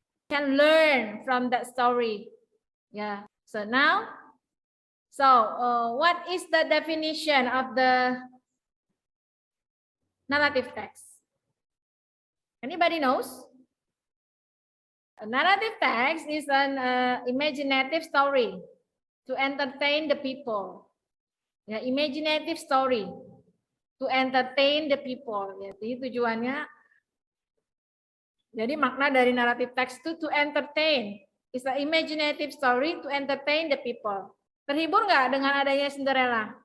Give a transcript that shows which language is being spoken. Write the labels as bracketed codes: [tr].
[en] Can learn from that story. Yeah. So now, what is the definition of the narrative text? Anybody knows? A narrative text is an imaginative story to entertain the people. Ya, imaginative story to entertain the people. [id] Jadi tujuannya, jadi makna dari narrative text itu to entertain. [en] It's an imaginative story to entertain the people. [id] Terhibur nggak dengan adanya Cinderella?